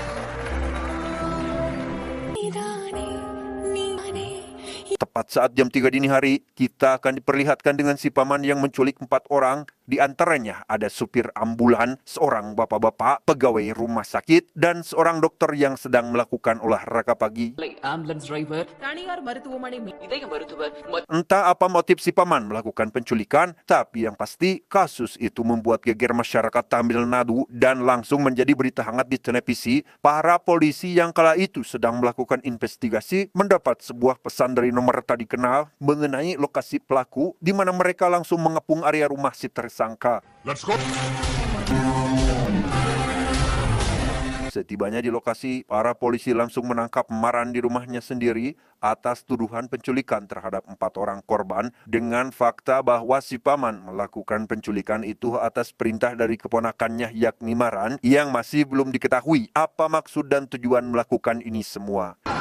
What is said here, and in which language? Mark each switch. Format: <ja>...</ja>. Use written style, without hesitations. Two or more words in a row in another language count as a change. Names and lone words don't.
<id>Tepat saat jam 3 dini hari, kita akan diperlihatkan dengan si paman yang menculik 4 orang. Di antaranya ada supir ambulan, seorang bapak-bapak, pegawai rumah sakit, dan seorang dokter yang sedang melakukan olahraga pagi.</id> <en>ambulance driver,</en> <ta>தனியார் மருத்துவமனை இதய மருத்துவர்,</ta> <id>Entah apa motif si paman melakukan penculikan, tapi yang pasti kasus itu membuat geger masyarakat Tamil Nadu dan langsung menjadi berita hangat di televisi. Para polisi yang kala itu sedang melakukan investigasi mendapat sebuah pesan dari nomor tak dikenal mengenai lokasi pelaku, di mana mereka langsung mengepung area rumah si tersangka.</id> <en>Let's go.</en> <id>Setibanya di lokasi, para polisi langsung menangkap Maran di rumahnya sendiri atas tuduhan penculikan terhadap 4 orang korban dengan fakta bahwa si paman melakukan penculikan itu atas perintah dari keponakannya yakni Maran yang masih belum diketahui apa maksud dan tujuan melakukan ini semua.</id>